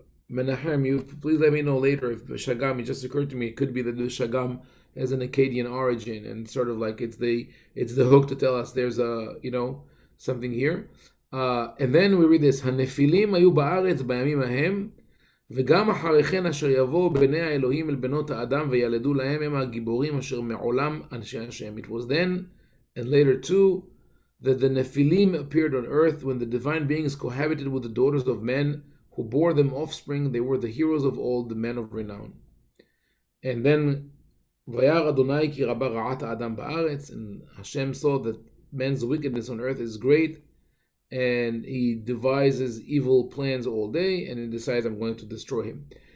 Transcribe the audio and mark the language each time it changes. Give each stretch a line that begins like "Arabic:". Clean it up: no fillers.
English: Menachem, you please let me know later if Shagam. It just occurred to me it could be that the Shagam has an Akkadian origin, and sort of like it's the hook to tell us there's something here. And then we read this:
Hebrew: Hanefilim ayu ba'aretz bayamim ahem. וגם אחרי כן אשר יבואו בני האלוהים אל בנות האדם וילדו להם הם הגיבורים אשר מעולם אנשי השם.
English: It was then and later too that the Nephilim appeared on earth when the divine beings cohabited with the daughters of men who bore them offspring. They were the heroes of old, the men of renown. And then
Hebrew: וירא אדוני כי רבה רעת האדם בארץ,
English: and Hashem saw that man's wickedness on earth is great, and he devises evil plans all day, and he decides, I'm going to destroy him.